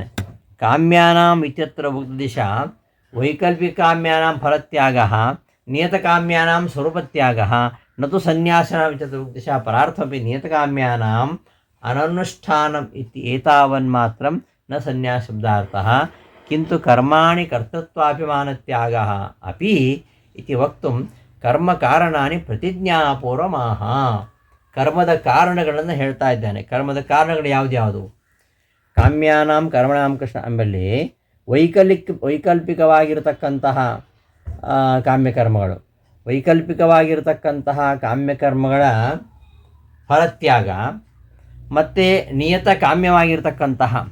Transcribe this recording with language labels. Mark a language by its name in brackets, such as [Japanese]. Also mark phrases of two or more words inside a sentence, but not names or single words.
[Sanskrit] ಕಾಮ್ಯಾನಾಂ ಇತ್ಯತ್ರ ಉಕ್ತದಿಶ ವೈಕಲ್ಪಿಕಾಮ್ಯಾನಾಂ ಫಲತ್ಯಾಗ ನಿಯತಕಾಮ್ಯಾನಾಂ ಸ್ವರೂಪತ್ಯಾಗ ನತು ಸನ್ಯಾಸನಾಂ ಇತ್ಯತ್ರ ಉಕ್ತದಿಶ ಪರಾರ್ಥಮಪಿ ನಿಯತಕಾಮ್ಯಾನಾಂ ಅನನುಷ್ಠಾನಂ ಇತಿ ಏತಾವನ್ಮಾತ್ರಂ ನ ಸನ್ಯಾಸ ಶಬ್ದಾರ್ಥಃ ಕಿಂತು ಕರ್ಮಾಣಿ ಕರ್ತೃತ್ವಾಭಿಮಾನತ್ಯಾಗಃ ಅಪಿ ಇತಿ ವಕ್ತುಂ ಕರ್ಮ ಕಾರಣಾನಿ ಪ್ರತಿಜ್ಞಾಪೂರ್ವಮಾಹ. [Kannada] ಕರ್ಮದ ಕಾರಣಗಳನ್ನು ಹೇಳ್ತಾ ಇದ್ದಾನೆ. ಕರ್ಮದ ಕಾರಣಗಳು ಯಾವ್ದ್ಯಾವುದು? [Sanskrit] ಕಾಮ್ಯಾನಾಂ ಕರ್ಮಣಾಂ ಕೃಷ್ಣ [Kannada] ಎಂಬಲ್ಲಿ ವೈಕಲ್ಪಿಕವಾಗಿರತಕ್ಕಂತಹ ಕಾಮ್ಯಕರ್ಮಗಳು, ವೈಕಲ್ಪಿಕವಾಗಿರತಕ್ಕಂತಹ ಕಾಮ್ಯಕರ್ಮಗಳ ಫಲತ್ಯಾಗ ಮತ್ತು ನಿಯತ ಕಾಮ್ಯವಾಗಿರ್ತಕ್ಕಂತಹ